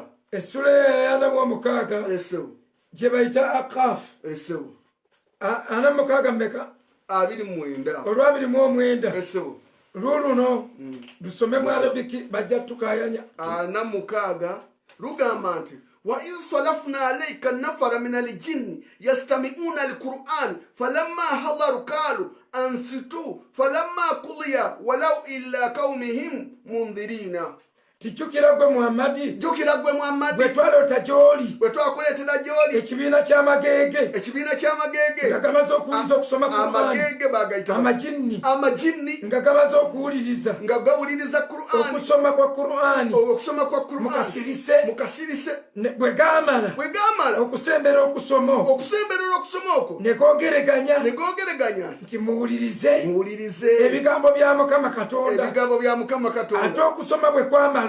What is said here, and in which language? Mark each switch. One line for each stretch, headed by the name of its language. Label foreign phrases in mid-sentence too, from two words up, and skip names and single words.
Ganda: essula ya 46 essebu gye bayita Akaf essebu 46 mmeka 29 olwa 29 essebu luluno lusome mu Arabiki bajja tukayanya 46 lugamba nti
Arabic: وإذ صرفنا عليك النفر من الجن يستمعون القرآن فلما حضروا قالوا أنصتوا فلما قضي ولوا إلى قومهم منذرين
Ganda: tijjukira gwe Muhammadi bwe twalota gy'oli ekibiina ky'amagege nga gamaze okuwuliriza okusoma Qur'ani amajinni nga gamaze okuwuliriza okusoma kwa Qur'ani mukasirise bwe gaamala okusembera okusoma okwo ne googereganya nti muwulirize ebigambo bya Mukama Katonda ate okusoma bwe kwamala kwamala